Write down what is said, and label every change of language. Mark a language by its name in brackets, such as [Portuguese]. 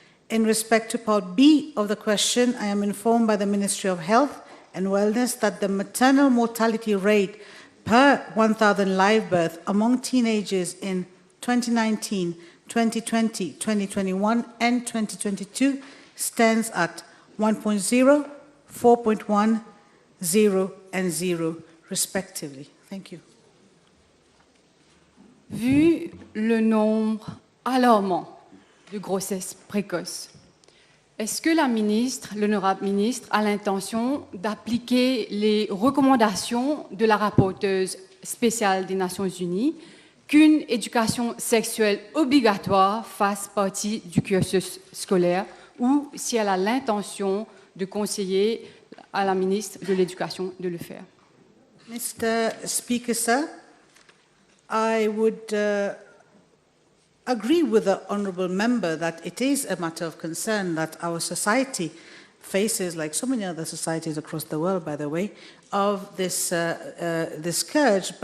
[English] In respect to Part B of the question, I am informed by the Ministry of Health and Wellness that the maternal mortality rate per 1,000 live births among teenagers in 2019, 2020, 2021, and 2022 stands at 1.0, 4.1, 0, and 0, respectively. Thank you. [French] Vu le nombre alarmant de grossesses précoces, est-ce que la ministre, l'honorable ministre, a l'intention d'appliquer les recommandations de la rapporteuse spéciale des Nations Unies qu'une éducation sexuelle obligatoire fasse partie du cursus scolaire ou si elle a l'intention de conseiller à la ministre de l'Éducation de le faire? [English] Mr. Speaker, sir, I would agree with the honourable member that it is a matter of concern that our society faces, like so many other societies across the world, by the way, of this scourge.